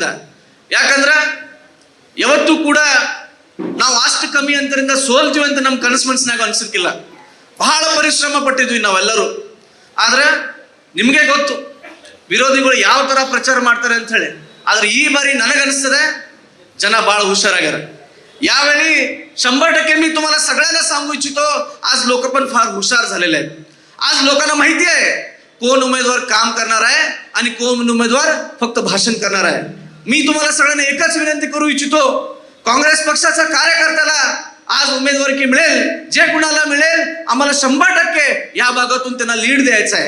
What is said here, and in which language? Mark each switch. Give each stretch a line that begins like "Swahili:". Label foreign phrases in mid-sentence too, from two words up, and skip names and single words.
Kannada: ಯಾಕಂದ್ರ ಯಾವತ್ತೂ ಕೂಡ ನಾವು ಅಷ್ಟು ಕಮ್ಮಿ ಅಂತರದಿಂದ ಸೋಲ್ತೀವಿ ಅಂತ ನಮ್ಮ ಕನಸು ಮನಸ್ಸಿನಾಗ ಅನ್ಸಿರ್ಕಿಲ್ಲ. ಬಹಳ ಪರಿಶ್ರಮ ಪಟ್ಟಿದ್ವಿ ನಾವೆಲ್ಲರೂ. ಆದ್ರೆ ನಿಮ್ಗೆ ಗೊತ್ತು ವಿರೋಧಿಗಳು ಯಾವ ತರ ಪ್ರಚಾರ ಮಾಡ್ತಾರೆ ಅಂತ ಹೇಳಿ. ಆದ್ರೆ ಈ ಬಾರಿ ನನಗನ್ಸ್ತದೆ
Marathi: जन बाळ हुशार आहे. यावेळी 100% मी तुम्हाला सगळ्यांना सांगू इच्छितो, आज लोक पण फार हुशार झालेले आहेत. आज लोकांना माहिती आहे कोण उमेदवार काम करणार आहे आणि कोण उमेदवार फक्त भाषण करणार आहे. मी तुम्हाला सगळ्यांना एकच विनंती करू इच्छितो, काँग्रेस पक्षाचा कार्यकर्त्याला आज उमेदवारी मिळेल, जे कुणाला मिळेल आम्हाला 100% या भागातून त्यांना लीड द्यायचा आहे.